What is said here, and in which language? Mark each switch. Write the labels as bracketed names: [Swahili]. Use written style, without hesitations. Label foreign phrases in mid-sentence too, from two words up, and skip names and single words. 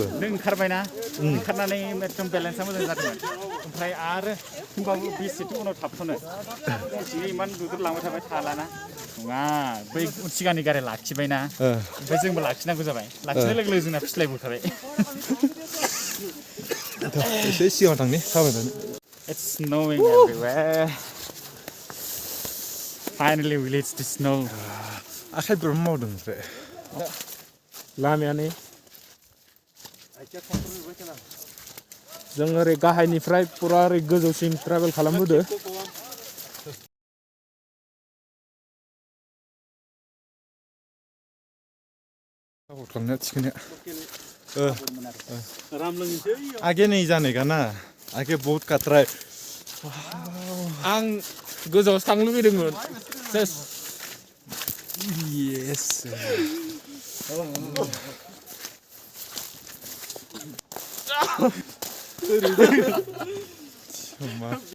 [Bodo] नों ओंखारबायना ओंखारनानै एकदम बेलेन्सआ मोजां जादोंमोन ओमफ्राय आरो होमबाबो बेसेथो उनाव थाबथ'नो इमान दुद्रुलांबाय थाबाय थालाना नङा बै सिगांनि गारि लाखिबायना ओमफ्राय जोंबो लाखिनांगौ जाबाय लाखिनाय लोगो लोगो जोंना फिस्लायबोखाबाय एसे सिगाङाव थांनि थाबायनानै [English] It's snowing everywhere. Finally we reached the snow. [Bodo] आखाइफोर मावदों ओमफ्राय लामायानो जों ओरै गाहायनिफ्राय पुरा ओरै गोजौसिम ट्रेभेल खालामबोदो खालामनाया थिखोनाया [Hindi] आगे नहीं जाने का ना आगे बहुत खतरा है [Bodo] आं गोजौआव थांनो लुगैदोंमोन सेस [English] Yes. Cuma.